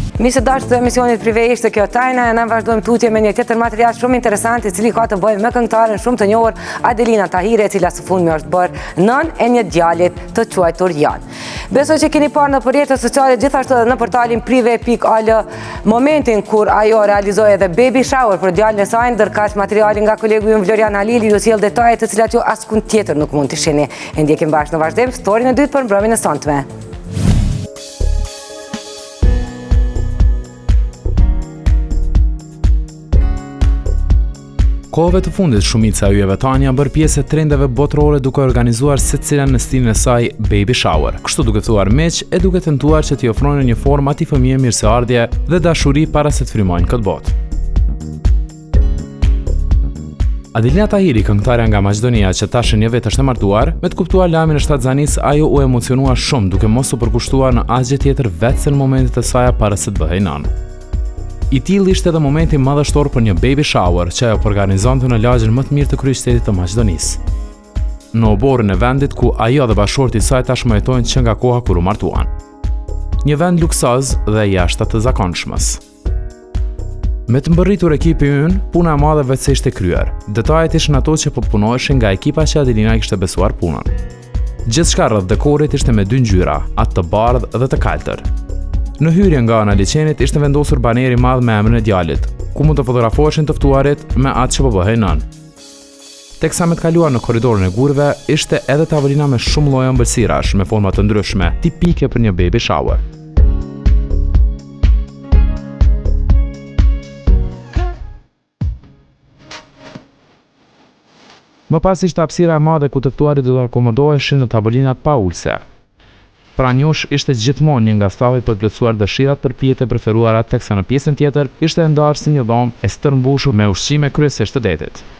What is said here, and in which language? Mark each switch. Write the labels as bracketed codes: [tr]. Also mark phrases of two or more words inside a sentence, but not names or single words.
[sq] Misë dashur të emisionit prive ishte kjo tajna, ne vazhdojmë tutje me një tjetër material shumë interesant i cili ka të bëjë me këngëtaren shumë të njohur Adelina Tahiri, e cila së fundmi është bërë nën e një djalit të quajtur Jan. Besoj që keni parë në rrjetet sociale gjithashtu edhe në portalin prive.al momentin kur ajo realizoi edhe [en] baby shower [sq] për djalin e saj, ndërkaq materiali nga kolegu im Florian Halili ju sjell detaje të cilat ju askund tjetër nuk mund të shihni. E ndjekim bashkë në vazhdim storyn e dytë për mbrëmjen e sonte. Kohëve të fundit, shumica e yjeve tani janë bërë pjesë e trendeve botërore duke organizuar secila në stilin e saj [en] baby shower. [sq] Kështu duke thuar meq e duke tentuar që t'i ofrojnë një formë atij fëmijë mirëseardhje dhe dashuri para se të frymojnë këtë botë. Adelina Tahiri, këngëtarja nga Maqedonia që tashë një vetë është e martuar, me të kuptuar lajmin e shtatzanisë, ajo u emocionua shumë duke mos u përkushtuar në asgjë tjetër vetë se në momentet e saj para se të bëhej nën. I tillë ishte edhe momenti madhështor për një [en] baby shower [sq] që ajo organizonte në lagjen më të mirë të kryeqytetit të Maqedonisë. Në oborrin e vendit ku ajo dhe bashorti i saj tashmë jetojnë që nga koha kur u martuan. Një vend luksoz dhe jashtë të zakonshmës. Me të mbërritur ekipi ynë, puna e madhe vetë se ishte kryer. Detajet ishin ato që po punoheshin nga ekipa që Adelina i kishte besuar punën. Gjithçka rreth dekorit ishte me dy ngjyra, atë të bardhë dhe të kaltër. Në hyrje nga ana liçenit ishte vendosur baneri i madh me emrin e djalit, ku mund të fotografoheshin të ftuarit me atë që po bëhej nën. Teksa me të kaluar në korridorin e gurëve, ishte edhe tavolina me shumë lloje ëmbëlsirash me forma të ndryshme, tipike për një [en] baby shower. [sq] Më pas ishte hapësira e madhe ku të ftuarit do të akomodoheshin në tavolinat pa ulse. Pra njosh ishte gjithmonë një nga stallet për të plotësuar dëshirat për pijet e preferuara, teksa në pjesën tjetër ishte e ndarë si një dhomë e stërmbushur me ushqime kryesisht të detit.